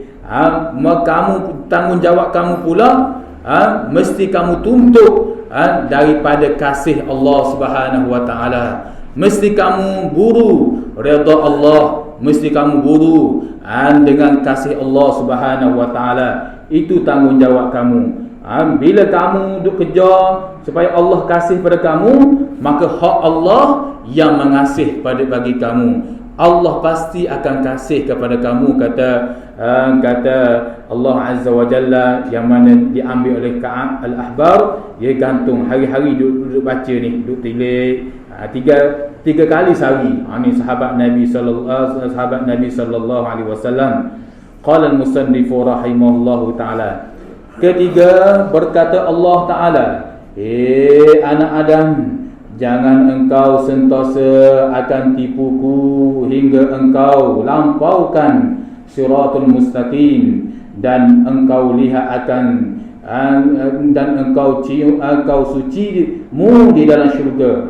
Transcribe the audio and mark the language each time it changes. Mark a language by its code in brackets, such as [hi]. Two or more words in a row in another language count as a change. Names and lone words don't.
[ms] Tanggungjawab kamu pula mesti kamu tuntut daripada kasih Allah [ar] سبحانه وتعالى. [ms] Mesti kamu buru redha Allah, mesti kamu buru dengan kasih Allah [ar] سبحانه وتعالى. [ms] Itu tanggungjawab kamu. Bila kamu duk kejar supaya Allah kasih pada kamu, maka hak Allah yang mengasih bagi kamu. Allah pasti akan kasih kepada kamu, kata Allah [ar] عز وجل, [ms] yang mana diambil oleh Ka'ab al-Ahbar. Dia gantung hari-hari duduk baca ni, duduk tilik tiga kali sehari. Ni sahabat Nabi [ar] صلى الله عليه وسلم. قال المصنف رحمه الله تعالى. [ms] Ketiga, berkata Allah Taala, "Hei anak Adam, jangan engkau sentosa akan tipuku hingga engkau lampaukan [ar] الصراط المستقيم, [ms] dan engkau lihat dan engkau sucimu di dalam syurga."